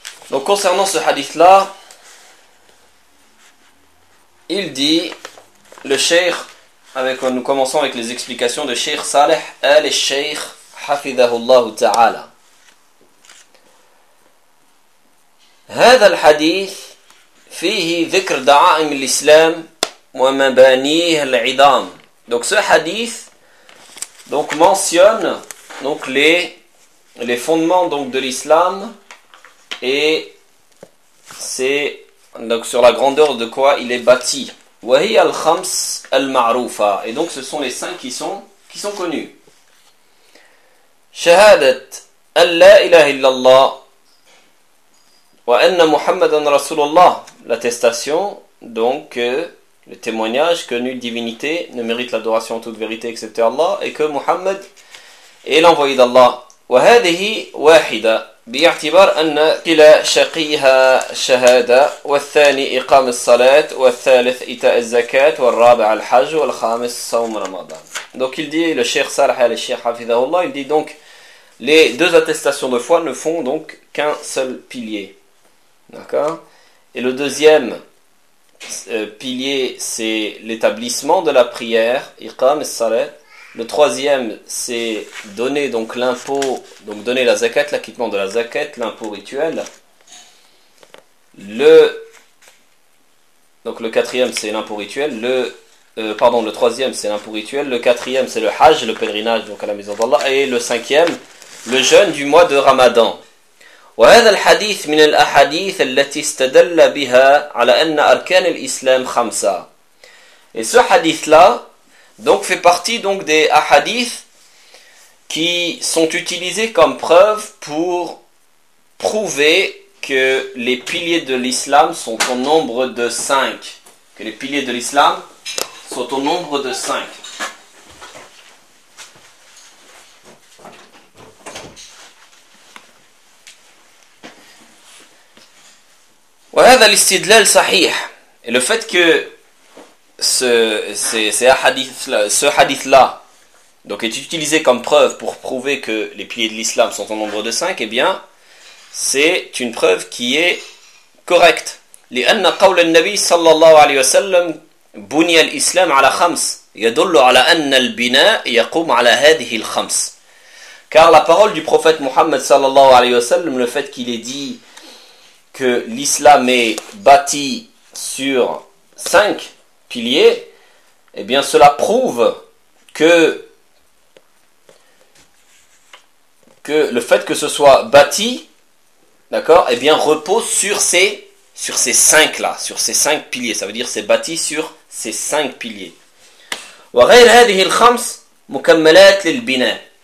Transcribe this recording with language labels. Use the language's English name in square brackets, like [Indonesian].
[French] Donc concernant ce hadith-là, il dit, le Cheikh, nous commençons avec les explications de Cheikh Saleh al-Sheikh Hafidhahullah Ta'ala. [Arabic] هذا الحديث فيه ذكر دعائم الإسلام ومبانيه العظام. [French] Donc ce hadith donc mentionne donc les fondements donc de l'islam et c'est donc sur la grandeur de quoi il est bâti. [Arabic] وهي الخمس المعروفة. [French] Et donc ce sont les cinq qui sont connus. [Arabic] شهادة أن لا إله إلا الله وأن محمدا رسول الله. [French] L'attestation donc que le témoignage que nulle divinité ne mérite l'adoration en toute vérité excepté Allah et que Muhammad est l'envoyé d'Allah. [Arabic] وهذه واحدة باعتبار أن كلا شقيها شهادة والثاني إقام الصلاة والثالث إيتاء الزكاة والرابع الحج والخامس صوم رمضان. [French] Donc il dit, le Cheikh Salah al-Sheikh Hafidhahullah, il dit donc Les deux attestations de foi ne font donc qu'un seul pilier. D'accord? Et le deuxième pilier, c'est l'établissement de la prière, iqam al-salat. Le troisième, c'est donner donc l'impôt, donc donner la zakat, l'acquittement de la zakat, l'impôt rituel. Le quatrième, c'est l'impôt rituel. Le troisième, c'est l'impôt rituel. Le quatrième, c'est le hajj, le pèlerinage donc à la maison d'Allah. Et le cinquième, le jeûne du mois de Ramadan. [Arabic] وهذا الحديث من الأحاديث التي استدل بها على أن أركان الإسلام خمسة. [French] Et ce hadith-là donc fait partie donc des hadiths qui sont utilisés comme preuve pour prouver que les piliers de l'islam sont au nombre de cinq. Que les piliers de l'islam sont au nombre de cinq. [Arabic] وهذا الاستدلال صحيح. [French] Et le fait que ce hadith là donc est utilisé comme preuve pour prouver que les piliers de l'islam sont au nombre de 5, eh bien c'est une preuve qui est correcte. [Arabic] لأن قول النبي صلى الله عليه وسلم بني الإسلام على خمس يدل على أن البناء يقوم على هذه الخمس. [French] Car la parole du prophète Mohammed صلى الله عليه وسلم, le fait qu'il ait dit que l'islam est bâti sur cinq piliers, eh bien cela prouve que le fait que ce soit bâti, d'accord, eh bien repose sur ces cinq là, sur ces cinq piliers. Ça veut dire que c'est bâti sur ces cinq piliers. [Arabic] وغير هذه الخمس مكملات للبناء.